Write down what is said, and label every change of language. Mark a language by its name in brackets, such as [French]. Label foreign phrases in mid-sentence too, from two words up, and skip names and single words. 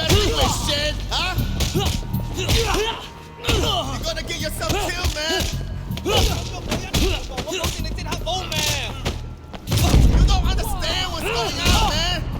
[English] stupid shit, huh? You're gonna get yourself killed, man. [Cantonese] 我保證你即刻冇命。 [English] You don't understand what's going on, man.